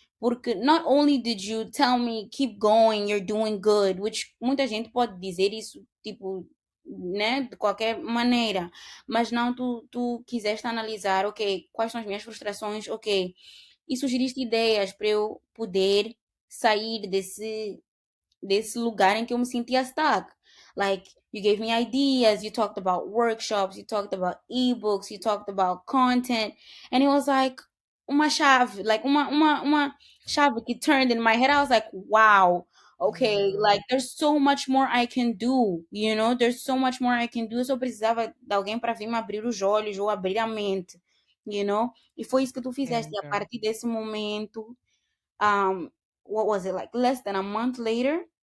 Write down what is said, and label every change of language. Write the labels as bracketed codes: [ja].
[pt] Porque [en] not only did you tell me keep going, you're doing good, [pt] which muita gente pode dizer isso, tipo, né, de qualquer maneira, mas não, tu quiseste analisar, ok, quais são as minhas frustrações, ok, e sugeriste ideias para eu poder sair desse lugar em que eu me sentia stuck. [en] Like, you gave me ideas, you talked about workshops, you talked about ebooks, you talked about content, and it was like [pt] uma chave, [en] like uma chave que turned in my head. I was like, wow, okay, [pt] Uau. [en] like there's so much more I can do, you know, there's so much more I can do. [pt] Eu só precisava de alguém para vir me abrir os olhos ou abrir a mente, [en] you know? [pt] E foi isso que tu [en] Yeah, [pt] fizeste. E a [en] girl. [pt] partir desse momento, [en] um, what was it, like less than a month later,